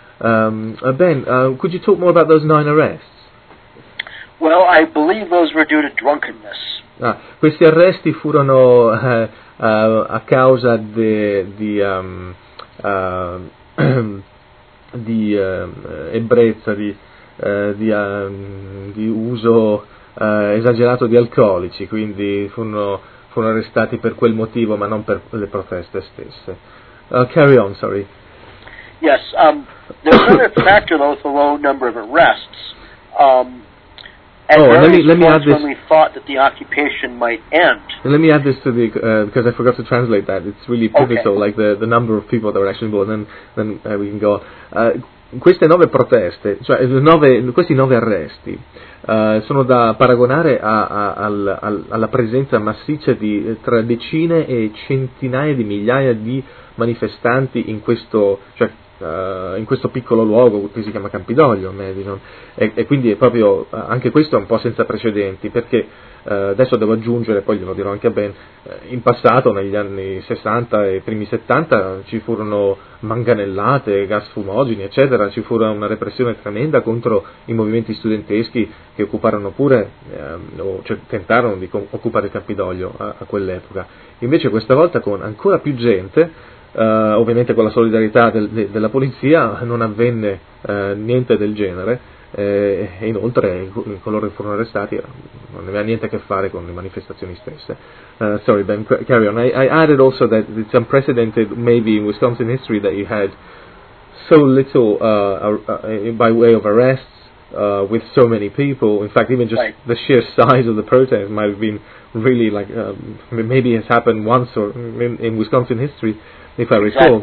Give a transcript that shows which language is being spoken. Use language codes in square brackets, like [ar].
[en] Ben, could you talk more about those 9 arrests? Well, I believe those were due to drunkenness. [it] Ah, questi arresti furono a causa di uso esagerato di alcolici, quindi furono arrestati per quel motivo, ma non per le proteste stesse. [en] Carry on, sorry. Yes, there's another factor though with the low number of arrests. Let me thought that the occupation might end. Let me add this to the because I forgot to translate that. It's really pivotal, okay. Like the number of people that were actually involved, and then we can go on. [it] Queste 9 proteste, cioè questi 9 arresti, sono da paragonare alla presenza massiccia di tra decine e centinaia di migliaia di manifestanti in questo, cioè in questo piccolo luogo che si chiama Campidoglio, Madison, e quindi è proprio, anche questo è un po' senza precedenti, perché adesso devo aggiungere, poi glielo dirò anche a Ben, in passato, negli anni 60 e primi 70, ci furono manganellate, gas fumogeni, eccetera, ci fu una repressione tremenda contro i movimenti studenteschi che occuparono pure, tentarono di occupare il Campidoglio a quell'epoca. Invece questa volta con ancora più gente, ovviamente con la solidarietà della polizia, non avvenne niente del genere, e inoltre coloro che furono arrestati non aveva niente a che fare con le manifestazioni stesse. [en] Sorry Ben, carry on. I added also that it's unprecedented maybe in Wisconsin history that you had so little by way of arrests with so many people. In fact, even just the sheer size of the protest might have been really like maybe has happened once or in Wisconsin history, if I recall,